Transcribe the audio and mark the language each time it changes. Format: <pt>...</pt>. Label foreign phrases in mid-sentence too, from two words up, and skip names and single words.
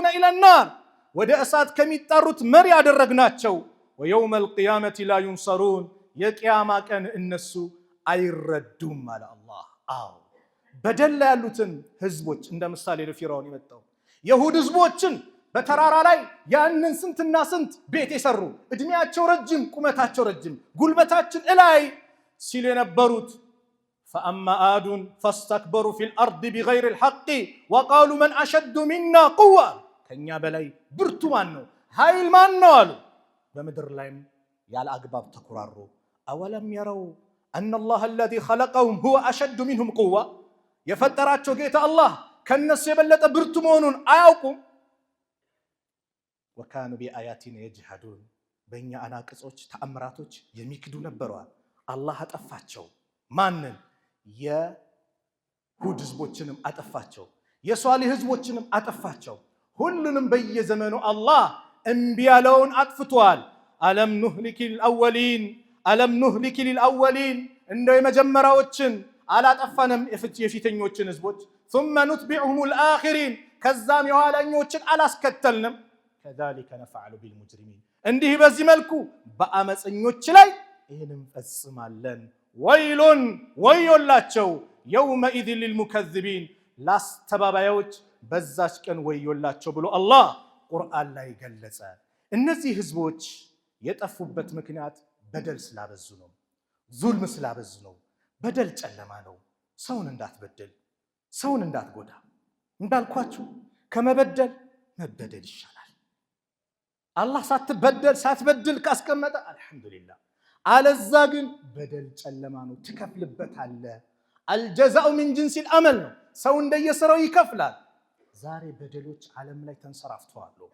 <ar>إلى النار፣</ar> <am>ወደ እሳት ከሚጣሩት መሪ ያደረግናቸው።</am> <ar>ويوم القيامة لا ينصرون፣</ar> <am>የቅያማ ቀን እነሱ አይረዱም አለ አላህ። አዎ በደል ላይ ያሉትን ህዝቦች እንደ ምሳሌ ለፊራውን የመጣው የሁድ ህዝቦችን በተራራ ላይ ያንን ስንትና ስንት ቤት የሰሩ እድሜያቸው ረጅም ቁመታቸው ረጅም ጉልበታችን እላይ ሲል የነበሩት</am> <ar>فأما عاد فاستكبروا في الأرض بغير الحق وقالوا من أشد منا قوة</ar> <am>ከኛ በላይ ብርቱ ማን ነው ኃይል ማን ነው አሉ በመድር ላይም ያለ አግባብ ተኩራሩ</am> <ar>أولم يروا أن الله الذي خلقهم هو أشد منهم قوة</ar> <am>የፈጠራቸው ጌታ አላህ ከነሱ የበለጠ ብርቱ መሆኑን አያውቁም</am> <ar>وكانوا بآياتنا يجحدون</ar> <am>በእኛ አናቅጾች ተአምራቶች የሚክዱ ነበሩ አላህ አጠፋቸው ማንን የሁድ ህዝቦችንም አጠፋቸው የሷሊህ ህዝቦችንም አጠፋቸው ሁሉንም በየዘመኑ አላህ እንቢ ያለውን አጥፍቷል</am> <ar>ألم نهلك الأولين</ar> <am>እንደው የመጀመሪያዎችን አላጠፋንም የፊተኞችን ህዝቦች</am> <ar>ثم نتبعهم الآخرين</ar> <am>ከዛም የኋላኞችን አላስከተልንም</am> <ar>كذلك نفعل بالمجرمين</ar> <am>እንዲህ በዚህ መልኩ በአመፀኞች ላይ ይሄንን ፈጽማለን ወይሉን ወዮላቸው</am> <ar>يومئذ للمكذبين</ar> <am>ላስተባባዮች በዛች ቀን ወዮላቸው ብሎ አላህ ቁርአን ላይ ገለጸ እነዚህ ህዝቦች የጠፉበት ምክንያት በደል ስላበዙ ነው ዙልም ስላበዙ ነው በደል ጨለማ ነው ሰውን እንዳትበደል ሰውን እንዳትጎዳ እንዳልኳችሁ ከመበደል መበደል ይሻላል አላህ ሳትበድል ካስቀመጠ አልহামዱሊላህ አለዛ ግን በደል ጨለማ ነው ትከፍልበታለህ</am> <ar>الجزاء من جنس العمل</ar> <am>ነው ሰው እንደየስራው ይከፍላል ዛሬ በደሎች ዓለም ላይ ተንሰራፍተዋል</am>